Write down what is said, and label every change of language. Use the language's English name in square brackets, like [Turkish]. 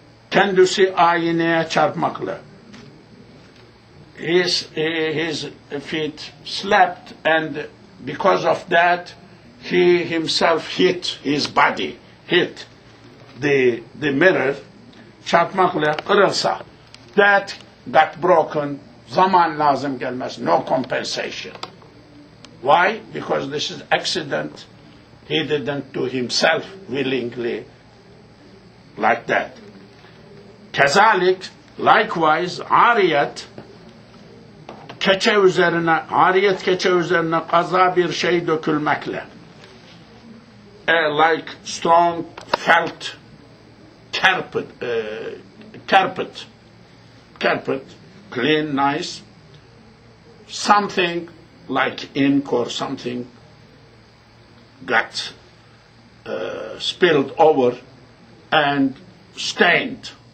[Turkish] Kendisi aynaya çarpmakla. [English] His feet slept, and because of that, he himself hit his body, hit the mirror, [Turkish] çarpmakla kırılsa. [English] That got broken, [Turkish] zaman lazım gelmez, [English] no compensation. Why? Because this is accident. He didn't do himself willingly like that. [Turkish] Kezalik, likewise, ariyet keçe üzerine kaza bir şey dökülmekle. [English] Like strong felt carpet, clean, nice, something like ink or something got spilled over and stained.